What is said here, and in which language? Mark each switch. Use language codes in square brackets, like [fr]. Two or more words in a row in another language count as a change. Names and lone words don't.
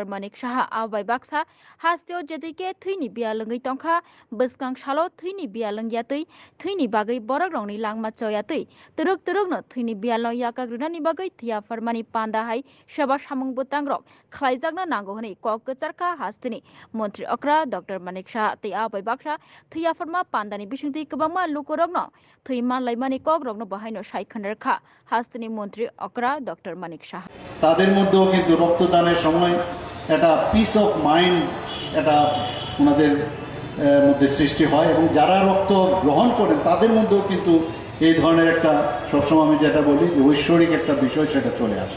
[trp] Manik Shaha abai baksa hasteo jetike thwini bialungwi tongkha bwskang salo thwini bialangyatwi thwini bagwi borokrokni langma choyatwi turuk turukno thwini bialno yakagrunani bagwi Thia Farma ni panda hai seba samung butangrok khlaijakna nango hini kok kecharkha hastini Montri Okra Dr. Manik Shaha tei abai baksa Thia Farma pandani bisingti kwbangma lukorokno thwi manlaimani kogrokno bahaino saikhanarkha hastini মন্ত্রী অকরা ডক্টর মানিক সাহা [bn] তাদের মধ্যেও কিন্তু রক্তদানের সময় একটা [en] peace of mind [bn] এটা ওনাদের মধ্যে সৃষ্টি হয় এবং যারা রক্ত গ্রহণ করেন তাদের মধ্যেও কিন্তু এই ধরনের একটা সবসময় আমি যেটা বলি যে ঐশ্বরিক একটা বিষয় সেটা চলে আসে।